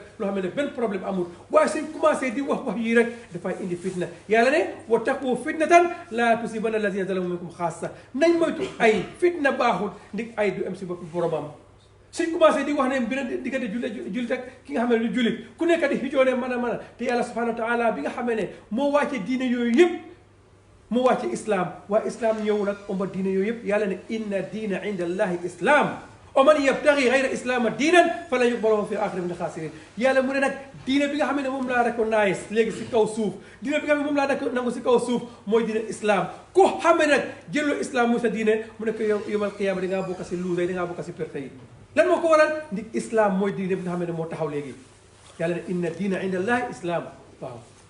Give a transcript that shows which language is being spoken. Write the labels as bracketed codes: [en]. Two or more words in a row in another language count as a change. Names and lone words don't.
[wo] loo xam ne benn problème amul waaye suñ commencé di wax yii rek dafay indi fitna yàlla ne [ar] واتقوا فتنة لا تصيبن الذين ظلموا منكم خاصة [wo] nañ moytu ay fitna baaxul ndig ay du am si bopp boromam suñ commencé di wax ne beneen diggante jullit ak ki nga xam ne du jullit ku nekk di xijoone mën a te yàlla [ar] سبحانه وتعالى [wo] bi nga xam ne moo wàcce diine yooyu yëpp mu wàcce islam waaye islam ñëw nag omba diine yooyu yëpp yàlla ne [ar] إن الدين عند الله الإسلام ومن يبتغ غير الإسلام دينا فلن يقبل في الآخرة من الخاسرين [wo] yàlla mu ne nag diine bi nga xam ne moom laa recognize léegi si kaw suuf diine bi nga xam ne moom laa nangu si kaw suuf mooy diine islam ku xame nag jëloo islam muy sa diine mu ne ko yow [ar] يوم القيامة [wo] da ngaa bokk si luusa yi da ngaa bokk si perte yi lan moo ko waral ndig islam mooy diine bi nga xam ne moo taxaw léegi yàlla ne [ar] إن الدين عند الله الإسلام [wo] waaw